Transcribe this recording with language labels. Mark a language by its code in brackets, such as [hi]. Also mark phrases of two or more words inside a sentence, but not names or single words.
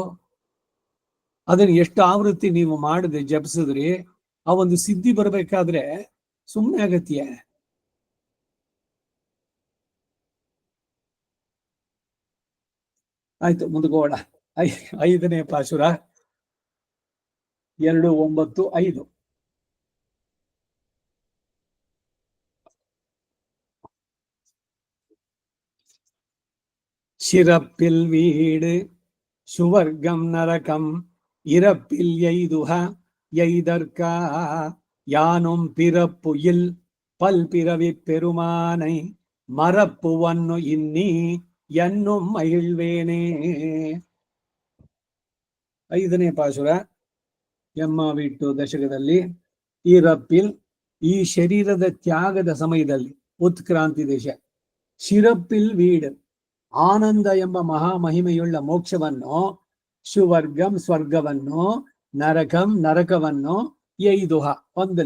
[kn] ಅದನ್ನ ಎಷ್ಟು ಆವೃತ್ತಿ ನೀವು ಮಾಡದೆ ಜಪಿಸಿದ್ರಿ? ಆ ಒಂದು ಸಿದ್ಧಿ ಬರ್ಬೇಕಾದ್ರೆ ಸುಮ್ಮನೆ ಆಗತ್ಯ? ಆಯ್ತು, ಮುಂದಗೋಣ. 5ನೇ ಪಾಶುರ 2:9-5. [ta] சிறப்பில் வீடு சுவர்க்கம் நரகம் இறப்பில் எய்துக எய்தற்கா யானும் பிறப்பு இல் பல்பிறவி பெருமானை மறப்புவன்னு இனி என்னும் மகிழ்வேனே. [kn] 5ನೇ ಪಾಶುರ ಎಮ್ಮವಿಟ್ಟು ದಶಕದಲ್ಲಿ. ಇರಪ್ಪಿಲ್, ಈ ಶರೀರದ ತ್ಯಾಗದ ಸಮಯದಲ್ಲಿ ಉತ್ಕ್ರಾಂತಿ ದೇಶ. [ta] சிறப்பில் வீடு, [kn] ಆನಂದ ಎಂಬ ಮಹಾಮಹಿಮೆಯುಳ್ಳ ಮೋಕ್ಷವನ್ನು, ಸುವರ್ಗಂ ಸ್ವರ್ಗವನ್ನು, ನರಕಂ ನರಕವನ್ನು ಎಯ್ದುಹ ಹೊಂದಲಿ.